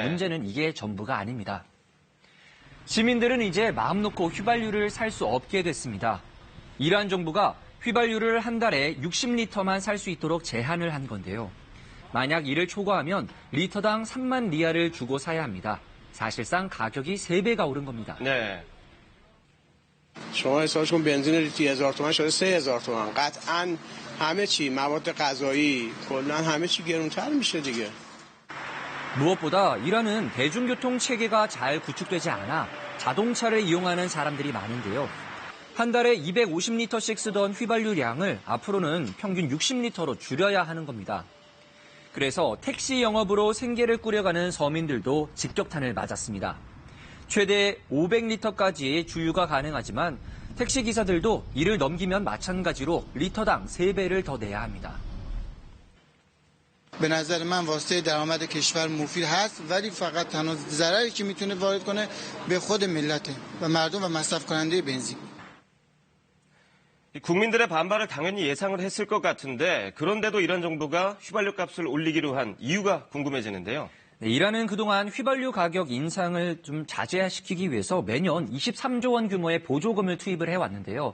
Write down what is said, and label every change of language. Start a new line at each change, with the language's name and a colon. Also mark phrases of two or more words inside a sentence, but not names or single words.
Korean: 문제는 이게 전부가 아닙니다. 시민들은 이제 마음 놓고 휘발유를 살 수 없게 됐습니다. 이란 정부가 휘발유를 한 달에 60리터만 살 수 있도록 제한을 한 건데요. 만약 이를 초과하면 리터당 3만 리알을 주고 사야 합니다. 사실상 가격이 3배가 오른 겁니다. 네.
Persian: شما حسابش کن بنزین لیتری 1000 تومان شده 3000 تومان. قطعاً همه چی مواد غذایی کلاً همه چی گرونتر میشه دیگه.
Korean: 무엇보다 이란은 대중교통 체계가 잘 구축되지 않아 자동차를 이용하는 사람들이 많은데요. 한 달에 250리터씩 쓰던 휘발유량을 앞으로는 평균 60리터로 줄여야 하는 겁니다. 그래서 택시 영업으로 생계를 꾸려가는 서민들도 직격탄을 맞았습니다. 최대 500리터까지 주유가 가능하지만 택시 기사들도 이를 넘기면 마찬가지로 리터당 3배를 더 내야 합니다.
Persian: به نظر من واسطه درآمد کشور مفید هست ولی فقط تنها ضرری که میتونه وارد کنه به خود ملته و مردم و مصرف کننده بنزین.
Korean: 국민들의 반발을 당연히 예상을 했을 것 같은데 그런데도 이란 정부가 휘발유 값을 올리기로 한 이유가 궁금해지는데요. 네, 이란은 그동안 휘발유 가격 인상을 좀 자제시키기 위해서 매년 23조 원 규모의 보조금을 투입을 해왔는데요.